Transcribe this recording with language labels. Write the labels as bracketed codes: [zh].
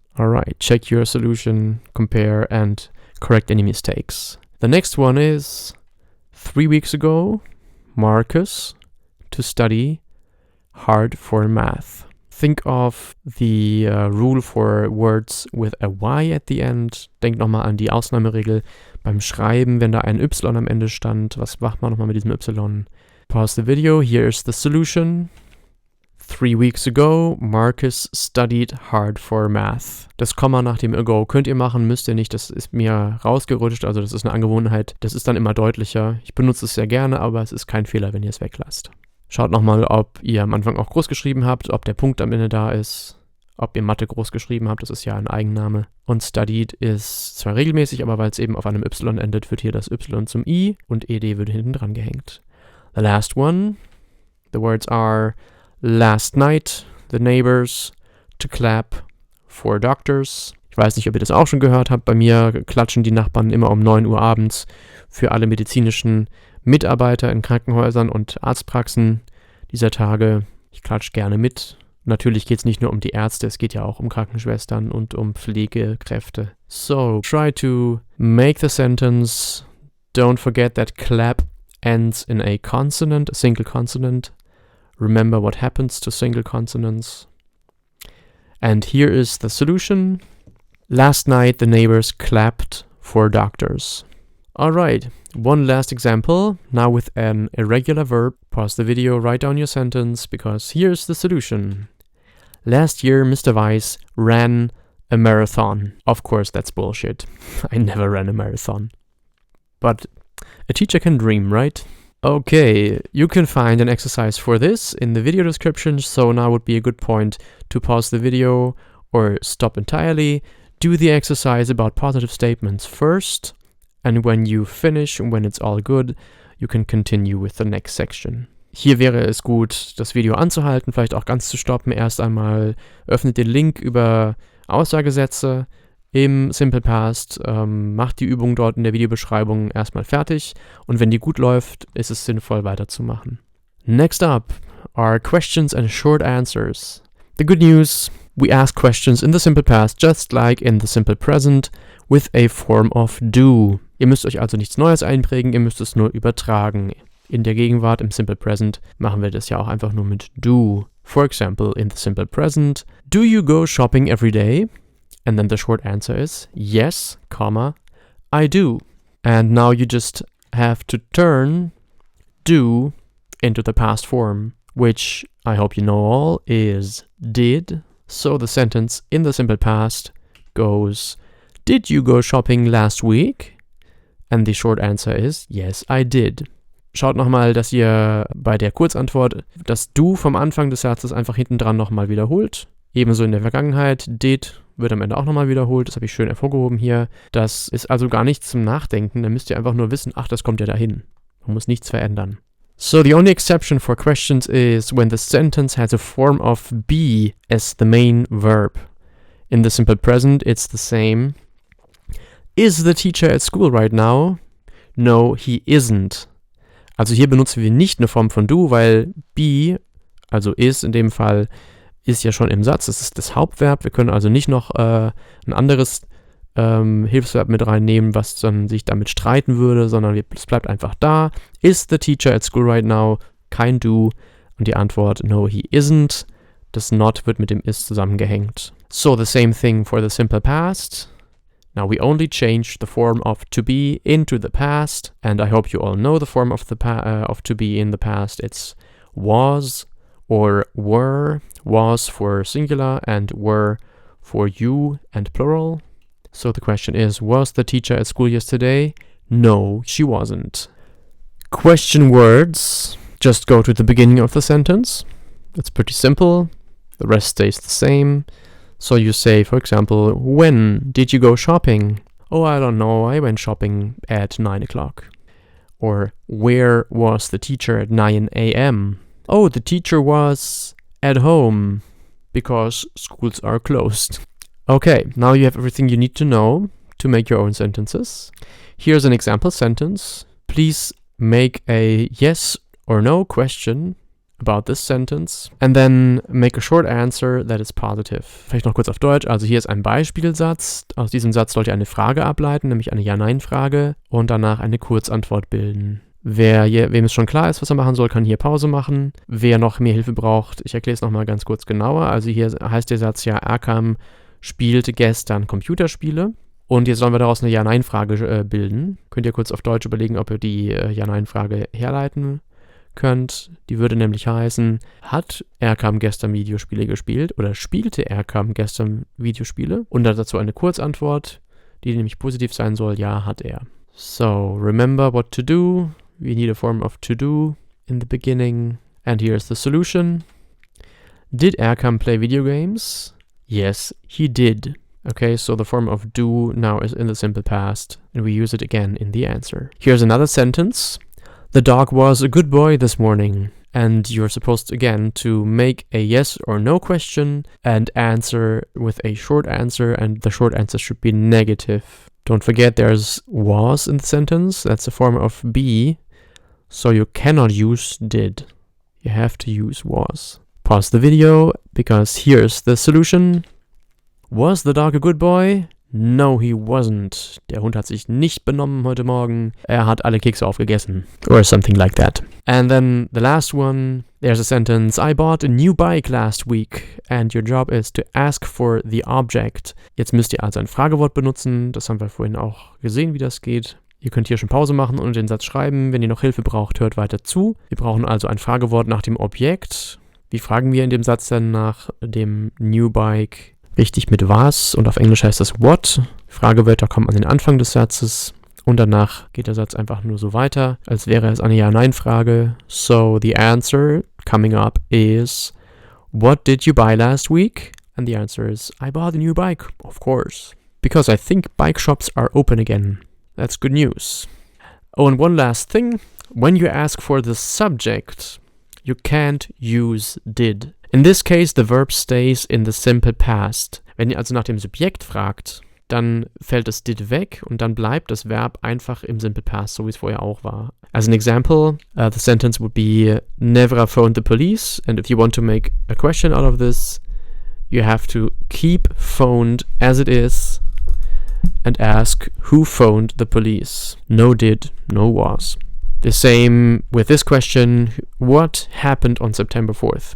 [en] Alright, check your solution, compare, and correct any mistakes. The next one is 3 weeks ago, Marcus to study hard for math. Think of the rule for words with a Y at the end. [de] Denk nochmal an die Ausnahmeregel beim Schreiben, wenn da ein Y am Ende stand. Was macht man nochmal mit diesem Y? [en] Pause the video. Here's the solution. 3 weeks ago, Marcus studied hard for math. [de] Das Komma nach dem ago könnt ihr machen, müsst ihr nicht. Das ist mir rausgerutscht, also das ist eine Angewohnheit. Das ist dann immer deutlicher. Ich benutze es sehr gerne, aber es ist kein Fehler, wenn ihr es weglasst. Schaut nochmal, ob ihr am Anfang auch groß geschrieben habt, ob der Punkt am Ende da ist, ob ihr Mathe groß geschrieben habt, das ist ja ein Eigenname. Und studied ist zwar regelmäßig, aber weil es eben auf einem Y endet, wird hier das Y zum I und ed wird hinten dran gehängt. [en] The last one, the words are last night, the neighbors, to clap for doctors. [de] Ich weiß nicht, ob ihr das auch schon gehört habt, bei mir klatschen die Nachbarn immer um 9 Uhr abends für alle medizinischen Mitarbeiter in Krankenhäusern und Arztpraxen dieser Tage. Ich klatsche gerne mit. Natürlich geht es nicht nur um die Ärzte, es geht ja auch um Krankenschwestern und um Pflegekräfte. [en] So, try to make the sentence. Don't forget that clap ends in a consonant, a single consonant. Remember what happens to single consonants. And here is the solution. Last night the neighbors clapped for doctors. Alright, one last example, now with an irregular verb. Pause the video, write down your sentence, because here's the solution. Last year, Mr. Weiss ran a marathon. Of course, that's bullshit. I never ran a marathon. But a teacher can dream, right? Okay, you can find an exercise for this in the video description, so now would be a good point to pause the video or stop entirely. Do the exercise about positive statements first. And when you finish, when it's all good, you can continue with the next section. [de] Hier wäre es gut, das Video anzuhalten, vielleicht auch ganz zu stoppen. Erst einmal öffnet den Link über Aussagesätze im Simple Past, macht die Übung dort in der Videobeschreibung erstmal fertig und wenn die gut läuft, ist es sinnvoll weiterzumachen. [en] Next up are questions and short answers. The good news, we ask questions in the Simple Past just like in the Simple Present with a form of do. [de] Ihr müsst euch also nichts Neues einprägen, ihr müsst es nur übertragen. In der Gegenwart, im Simple Present, machen wir das ja auch einfach nur mit do. [en] For example, in the Simple Present, do you go shopping every day? And then the short answer is yes, comma, I do. And now you just have to turn do into the past form, which I hope you know all is did. So the sentence in the Simple Past goes, did you go shopping last week? And the short answer is yes, I did. [de] schaut nochmal, dass ihr bei der Kurzantwort das Do vom Anfang des Satzes einfach hinten dran nochmal wiederholt. Ebenso in der Vergangenheit, did wird am Ende auch nochmal wiederholt. Das habe ich schön hervorgehoben hier. Das ist also gar nichts zum Nachdenken. Da müsst ihr einfach nur wissen, ach, das kommt ja dahin. Man muss nichts verändern. [en] So the only exception for questions is when the sentence has a form of be as the main verb. In the simple present, it's the same. Is the teacher at school right now? No, he isn't. [de] Also hier benutzen wir nicht eine Form von do, weil be, also is in dem Fall, ist ja schon im Satz. Das ist das Hauptverb. Wir können also nicht noch ein anderes Hilfsverb mit reinnehmen, was dann sich damit streiten würde, sondern es bleibt einfach da. Is the teacher at school right now? Kein do. Und die Antwort, [en] no, he isn't. [de] Das not wird mit dem is zusammengehängt. [en] So the same thing for the simple past. Now we only change the form of to be into the past, and I hope you all know the form of to be in the past. It's was or were. Was for singular and were for you and plural. So the question is, was the teacher at school yesterday? No, she wasn't. Question words just go to the beginning of the sentence. It's pretty simple. The rest stays the same. So you say, for example, when did you go shopping? Oh, I don't know, I went shopping at 9 o'clock. Or where was the teacher at 9 a.m.? Oh, the teacher was at home because schools are closed. Okay, now you have everything you need to know to make your own sentences. Here's an example sentence. Please make a yes or no question about this sentence and then make a short answer that is positive. [de] Vielleicht noch kurz auf Deutsch. Also hier ist ein Beispielsatz. Aus diesem Satz sollt ihr eine Frage ableiten, nämlich eine Ja-Nein-Frage und danach eine Kurzantwort bilden. Wem es schon klar ist, was er machen soll, kann hier Pause machen. Wer noch mehr Hilfe braucht, ich erkläre es nochmal ganz kurz genauer. Also hier heißt der Satz ja, Erkam spielte gestern Computerspiele. Und jetzt sollen wir daraus eine Ja-Nein-Frage bilden. Könnt ihr kurz auf Deutsch überlegen, ob ihr die Ja-Nein-Frage herleiten könnt. Die würde nämlich heißen, hat Erkam gestern Videospiele gespielt oder spielte Erkam gestern Videospiele? Und dazu eine Kurzantwort, die nämlich positiv sein soll, ja, hat er. [en] So, remember what to do. We need a form of to do in the beginning. And here's the solution. Did Erkam play video games? Yes, he did. Okay, so the form of do now is in the simple past, and we use it again in the answer. Here's another sentence. The dog was a good boy this morning. And you're supposed, again, to make a yes or no question and answer with a short answer, and the short answer should be negative. Don't forget there's was in the sentence. That's a form of be, so you cannot use did. You have to use was. Pause the video, because here's the solution. Was the dog a good boy? No, he wasn't. [de] Der Hund hat sich nicht benommen heute Morgen. Er hat alle Kekse aufgegessen. [en] Or something like that. And then the last one, there's a sentence. I bought a new bike last week and your job is to ask for the object. [de] Jetzt müsst ihr also ein Fragewort benutzen. Das haben wir vorhin auch gesehen, wie das geht. Ihr könnt hier schon Pause machen und den Satz schreiben. Wenn ihr noch Hilfe braucht, hört weiter zu. Wir brauchen also ein Fragewort nach dem Objekt. Wie fragen wir in dem Satz denn nach dem New Bike? Richtig mit was und auf Englisch heißt das what. Fragewörter kommen an den Anfang des Satzes und danach geht der Satz einfach nur so weiter, als wäre es eine Ja-Nein-Frage. [en] So the answer coming up is, what did you buy last week? And the answer is, I bought a new bike, of course. Because I think bike shops are open again. That's good news. Oh, and one last thing. When you ask for the subject, you can't use did. In this case, the verb stays in the simple past. [de] Wenn ihr also nach dem Subjekt fragt, dann fällt das did weg und dann bleibt das Verb einfach im simple past, so wie es vorher auch war. [en] As an example, the sentence would be, never phoned the police. And if you want to make a question out of this, you have to keep phoned as it is and ask who phoned the police. No did, no was. The same with this question, what happened on September 4th?